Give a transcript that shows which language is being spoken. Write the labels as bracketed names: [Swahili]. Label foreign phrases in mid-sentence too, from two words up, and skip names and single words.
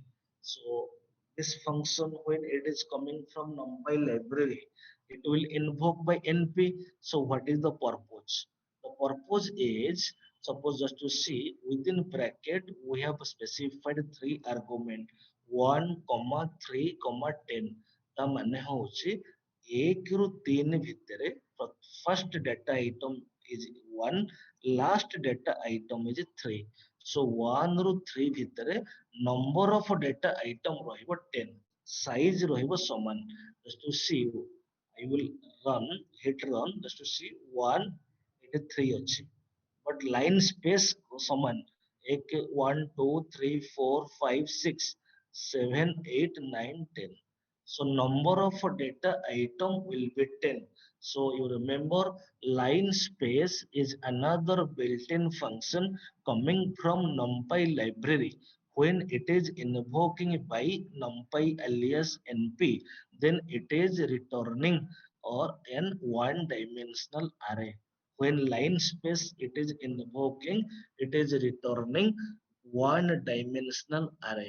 [English] So this function when it is coming from NumPy library, it will invoke by NP. So what is the purpose? The purpose is suppose just to see within bracket we have specified three argument 1, 3, 10 [Odia] ତା ମାନେ ହଉଛି 1 ରୁ 3 ଭିତରେ [English] first data item is 1 last data item is 3 so 1 [Odia] ରୁ 3 ଭିତରେ [English] number of data item ରହିବ 10 size [Odia] ରହିବ ସମାନ [English] just to see I will run hit run just to see 1 [Odia] ଏଠି 3 ଅଛି [English] but line space ସମାନ 1 2 3 4 5 6 7 8 9 10 so number of data item will be 10 so you remember line space is another built-in function coming from numpy library when it is invoking by numpy alias np then it is returning or an one dimensional array When line space it is invoking, it is returning one dimensional array.